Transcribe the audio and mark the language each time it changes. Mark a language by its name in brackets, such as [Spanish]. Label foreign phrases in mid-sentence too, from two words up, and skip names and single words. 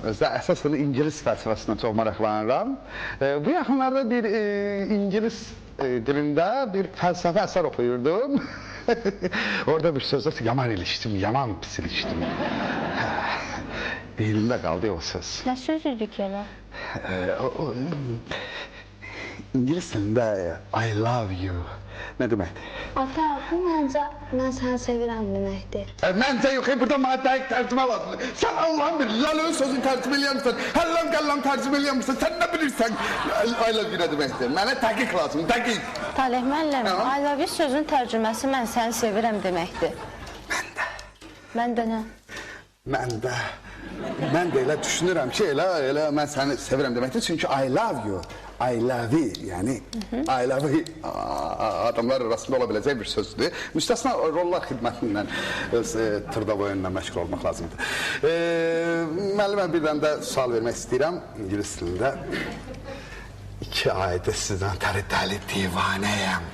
[Azerbaijani] Özdə əsasını İngilis fəlsəfəsinə çox maraqlanıram. Bu yaxınlarda bir İngilis dilində bir fəlsəfə əsər oxuyurdum. Orada bir sözdə yaman ilişdim, yaman pis ilişdim. Dilimdə qaldı o söz. Nə söz idi ki elə? İngilis dilində [English] I love you [Azerbaijani] nə deməkdir? Ata, bu məncə mən səni sevirəm deməkdir. Məncə yox, burada mənə dəqiq tərcümə lazımdır. Sən Allah'ın bir lalın sözünü tərcümə eləyəmirsən, həllam qəllam tərcümə eləyəmirsən, sən nə bilirsən [English] I love you [Azerbaijani] nə deməkdir? Mənə dəqiq lazımdır, dəqiq. Talih müəllim, [English] I love you [Azerbaijani] sözün tərcüməsi mən səni sevirəm deməkdir. Mən də nə? Mən də elə düşünürəm ki, elə mən səni sevirəm deməkdir. Çünki [English] I love you, I love you, [Azerbaijani] yəni [English] I love you [Azerbaijani] adamlar arasında ola biləcək bir sözdür. Müstəsna rollar xidmətindən öz tırda-boyunla məşğul olmaq lazımdır. Müəllimə bir dənə də sual vermək istəyirəm İngilis dilində. 2 aydır sizdən dəli divanəyəm.